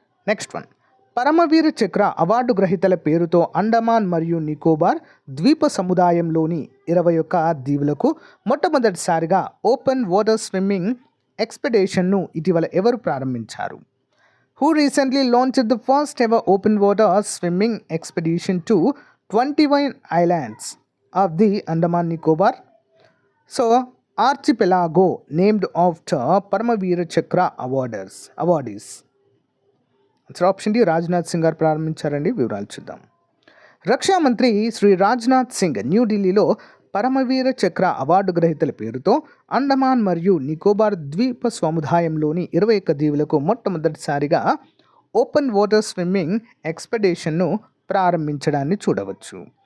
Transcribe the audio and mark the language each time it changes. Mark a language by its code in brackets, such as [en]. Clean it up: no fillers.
[te] Next one, Paramvir చక్ర award గ్రహీతల పేరుతో అండమాన్ మరియు నికోబార్ ద్వీప సముదాయంలోని 21 దీవులకు మొట్టమొదటిసారిగా ఓపెన్ వాటర్ స్విమ్మింగ్ ఎక్స్పెడిషన్ను ఇటీవల ఎవరు ప్రారంభించారు? [en] Who recently launched the first ever open water swimming expedition to 21 islands of the Andaman Nicobar archipelago named after Paramavira Chakra awardees. Answer option D, [te] Rajnath Singh గారు ప్రారంభించారండి. వివరాలు చూద్దాం. రక్షా మంత్రి శ్రీ రాజ్నాథ్ సింగ్ న్యూఢిల్లీలో పరమవీర చక్ర అవార్డు గ్రహీతల పేరుతో అండమాన్ మరియు నికోబార్ ద్వీప సముదాయంలోని 21 దీవులకు మొట్టమొదటిసారిగా ఓపెన్ వాటర్ స్విమ్మింగ్ ఎక్స్పెడిషన్ను ప్రారంభించడాన్ని చూడవచ్చు.